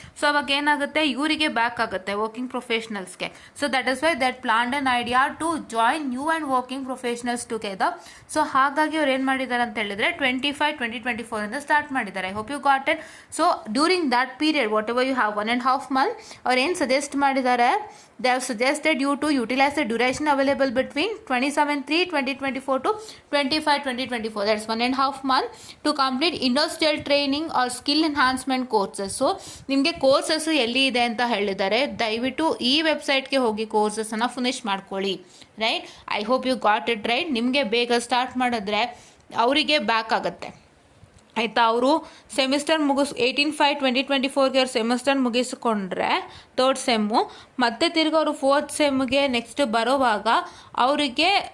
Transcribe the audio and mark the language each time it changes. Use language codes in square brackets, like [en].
[kn] So ಅವಾಗ ಏನಾಗುತ್ತೆ, ಇವರಿಗೆ ಬ್ಯಾಕ್ ಆಗುತ್ತೆ working ಪ್ರೊಫೆಷನಲ್ಸ್ಗೆ. [en] So that is why that planned an idea to join new and working professionals together. [kn] So ಹಾಗಾಗಿ ಅವ್ರು ಏನು ಮಾಡಿದ್ದಾರೆ ಅಂತ ಹೇಳಿದ್ರೆ 25/2024 ಸ್ಟಾರ್ಟ್ ಮಾಡಿದ್ದಾರೆ. [en] I hope you got it. So during that period whatever you have 1.5 month, [kn] ಅವ್ರು ಏನು suggest ಮಾಡಿದ್ದಾರೆ, [en] they have suggested you to utilize the duration available between 27/3/2024 to 25/2024. That's 1.5 month to complete industrial training or skill enhancement courses. [kn] So ನಿಮಗೆ courses ಎಲ್ಲಿ ಇದೆ ಅಂತ ಹೇಳಿದ್ದಾರೆ, ದಯವಿಟ್ಟು ಈ ವೆಬ್ಸೈಟ್ಗೆ ಹೋಗಿ ಕೋರ್ಸಸ್ಸನ್ನು ಫಿನಿಶ್ ಮಾಡ್ಕೊಳ್ಳಿ, right? [en] I hope you got it, right? [kn] ನಿಮಗೆ ಬೇಗ ಸ್ಟಾರ್ಟ್ ಮಾಡಿದ್ರೆ ಅವರಿಗೆ ಬ್ಯಾಕ್ ಆಗುತ್ತೆ, ಆಯಿತಾ? ಅವರು ಸೆಮಿಸ್ಟರ್ 18/5/2024ಗೆ ಅವ್ರು ಸೆಮಿಸ್ಟರ್ ಮುಗಿಸ್ಕೊಂಡ್ರೆ ಥರ್ಡ್ ಸೆಮ್ಮು, ಮತ್ತೆ ತಿರ್ಗಿ ಅವರು 4th ಸೆಮ್ಗೆ ನೆಕ್ಸ್ಟ್ ಬರೋವಾಗ ಅವರಿಗೆ